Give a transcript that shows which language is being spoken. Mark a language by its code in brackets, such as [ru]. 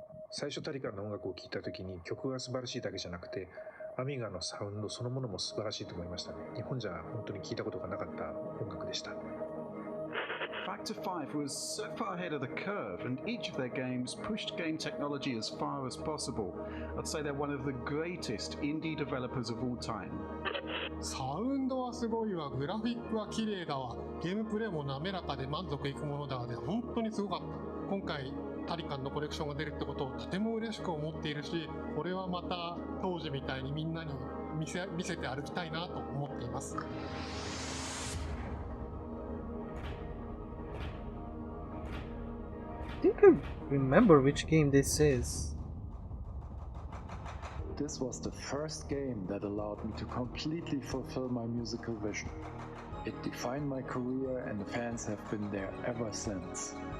[ja] 最初タリカンの音楽を聴いたときに曲が素晴らしいだけじゃなくてアミガのサウンドそのものも素晴らしいと思いましたね。日本じゃ本当に聴いたことがなかった音楽でした。 [en] Factor 5 was so far ahead of the curve, and each of their games pushed game technology as far as possible. I'd say they're one of the greatest indie developers of all time. [ja] サウンドはすごいわ、グラフィックは綺麗だわ、ゲームプレイも滑らかで満足いくものだわで、本当にすごかった。今回タリカンのコレクションが出るってことをとても嬉しく思っているし、これはまた当時みたいにみんなに見せて歩きたいなと思っています。 [en] I think I remember which game this is. This was the first game that allowed me to completely fulfill my musical vision. It defined my career, and the fans have been there ever since.